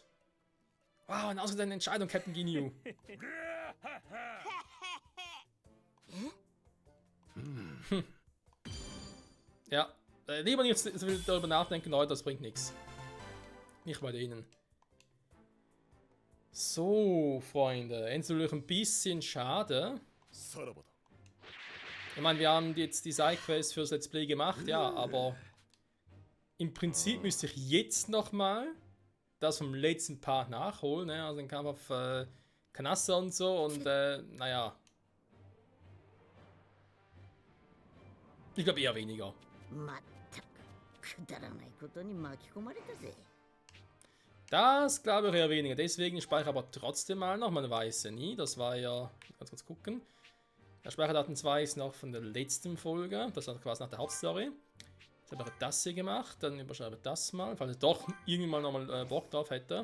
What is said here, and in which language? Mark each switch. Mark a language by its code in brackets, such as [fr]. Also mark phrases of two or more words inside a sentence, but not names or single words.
[de] Wow, eine ausgedehnte Entscheidung, Captain Ginyu. Ja, lieber nicht darüber nachdenken, Leute, das bringt nichts. Nicht bei denen. So, Freunde, natürlich ein bisschen schade. [ja] さらばだ [de] Ich meine, wir haben jetzt die Sidequest fürs Let's Play gemacht, ja, aber im Prinzip müsste ich jetzt nochmal das vom letzten Part nachholen, ne? Also den Kampf auf Kanassa und so und naja. Ich glaube eher weniger. [ja] まったくくだらないことに巻き込まれたぜ。 [de] Das glaube ich eher weniger. Deswegen speichere aber trotzdem mal noch. Man weiß ja nie. Das war ja. Ganz kurz gucken. Der Speicherdaten 2 ist noch von der letzten Folge. Das war quasi nach der Hauptstory. Jetzt habe ich das hier gemacht. Dann überschreibe ich das mal. Falls ich doch irgendwie mal nochmal Bock drauf hätte.